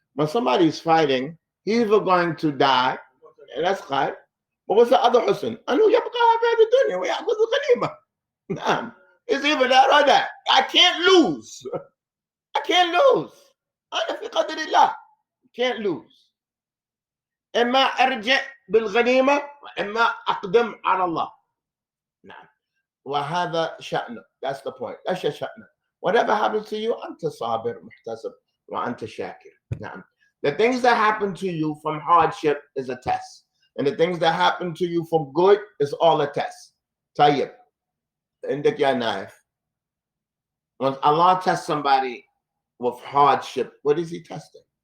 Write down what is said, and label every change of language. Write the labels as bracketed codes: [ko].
[en] When somebody is fighting, he's either going to die, and that's خير. But what's the other حسن? [ar] أنه يبقى في الدنيا ويأخذ الغنيمة. [en] نعم. It's either that or that. I can't lose. I can't lose. [ar] أنا في قدر الله. [en] Can't lose. [ar] إما أرجع بالغنيمة وإما أقدم على الله. نعم. وهذا شأنه. [en] That's the point. That's your شأنه. Whatever happens to you, [ar] أنت صابر محتسب وأنت شاكر. نعم. [en] The things that happen to you from hardship is a test. And the things that happen to you from good is all a test. [ar] طيب. عندك يا نايف. [en] When Allah tests somebody with hardship, what is he testing?